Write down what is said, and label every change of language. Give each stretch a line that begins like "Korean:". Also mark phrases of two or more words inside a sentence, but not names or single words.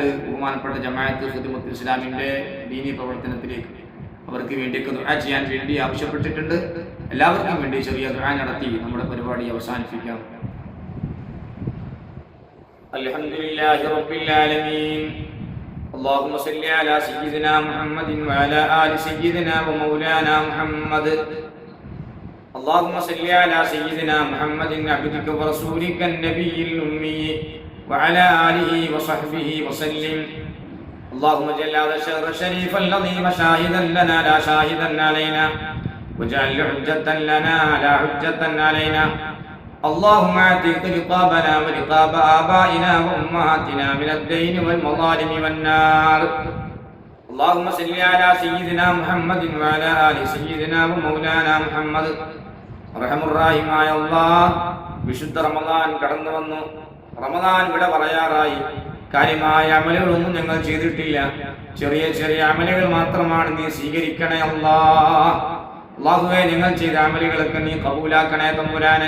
Malayalam: ബഹുമാനപ്പെട്ട ജമാഅത്ത് ഖിദ്മത്തുൽ ഇസ്ലാമിന്റെ ദീനീ പ്രവർത്തനത്തിലേക്ക് അവർക്ക് വേണ്ടിയൊക്കെ ദുആ ചെയ്യാൻ വേണ്ടി ആവശ്യപ്പെട്ടിട്ടുണ്ട്. എല്ലാവർക്കും വേണ്ടി ചെറിയ ദുആ നടത്തി നമ്മുടെ പരിപാടി അവസാനിപ്പിക്കാം.
Arabic: الحمد لله رب العالمين. اللهم صل على سيدنا محمد وعلى آل سيدنا ومولانا محمد. اللهم صل على سيدنا محمد عبدك ورسولك النبي الأمي وعلى آله وصحبه وسلم. اللهم اجعل هذا الشهر الشريف العظيم شاهدا لنا لا شاهدا علينا، واجعل حجة لنا لا حجة علينا. اللهم اعتق رقابنا ورقاب آبائنا وأمهاتنا من الدين والمظالم والنار. اللهم صل على سيدنا محمد وعلى آل سيدنا ومولانا محمد.
Malayalam: റഹ്മുറാഹിമായ അല്ലാഹ്, വിശുദ്ധ റമദാൻ കടന്നു വന്നു. റമദാൻ ഇവിടെ പറയാറായി. കാര്യമായ അമലുകളൊന്നും ഞങ്ങൾ ചെയ്തിട്ടില്ല. ചെറിയ ചെറിയ അമലുകൾ മാത്രമാണ് നീ സ്വീകരിക്കണേ അല്ലാഹ്. അല്ലാഹുവേ ഞങ്ങൾ ചെയ്ത അമലുകളൊക്കെ നീ കബൂലാക്കണേ തമ്പുരാനെ.